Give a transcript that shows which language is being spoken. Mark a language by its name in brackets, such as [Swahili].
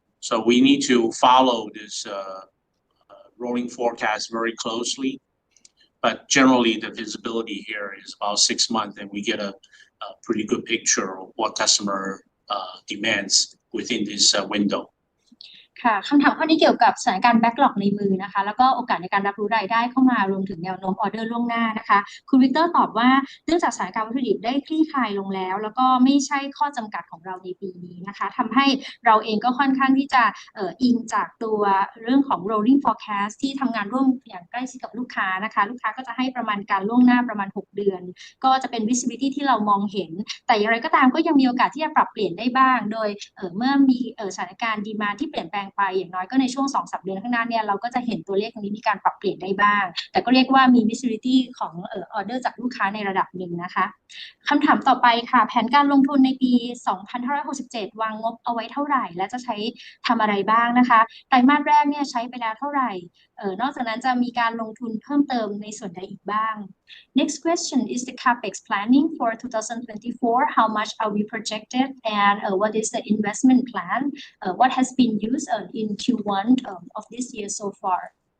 [English] So we need to follow this rolling forecast very closely. But generally, the visibility here is about 6 months, and we get a pretty good picture of what customer demands within this window. [Thai] ค่ะคำถามข้อนี้เกี่ยวกับสถานการณ์แบ็กหลอกในมือนะคะแล้วก็โอกาสในการรับรู้รายได้เข้ามารวมถึงแนวโน้มออเดอร์ล่วงหน้านะคะคุณวิกเตอร์ตอบว่าเนื่องจากสถานการณ์วัตถุดิบได้คลี่คลายลงแล้วแล้วก็ไม่ใช่ข้อจำกัดของเราในปีนี้นะคะทำให้เราเองก็ค่อนข้างที่จะ อิงจากตัวเรื่องของ rolling forecast ที่ทำงานร่วมอย่างใกล้ชิดกับลูกค้านะคะลูกค้าก็จะให้ประมาณการล่วงหน้าประมาณ6 เดือนก็จะเป็น visibility ที่เรามองเห็นแต่อย่างไรก็ตามก็ยังมีโอกาสที่จะปรับเปลี่ยนได้บ้างโดยเมื่อมีสถานการณ์ demand ที่เปลี่ยนแปลงไปอย่างน้อยก็ในช่วง 2-3 เดือนข้างหน้าเนี่ยเราก็จะเห็นตัวเลขตรงนี้มีการปรับเปลี่ยนได้บ้างแต่ก็เรียกว่ามี visibility ของออเดอร์จากลูกค้าในระดับหนึ่งนะคะคำถามต่อไปค่ะแผนการลงทุนในปี 2567 วางงบเอาไว้เท่าไหร่และจะใช้ทำอะไรบ้างนะคะไตรมาสแรกเนี่ยใช้ไปแล้วเท่าไหร่นอกจากนั้นจะมีการลงทุนเพิ่มเติมในส่วนใดอีกบ้าง [English] Next question is the capex planning for 2024. How much are we projected and what is the investment plan? What has been used in Q1 of this year so far?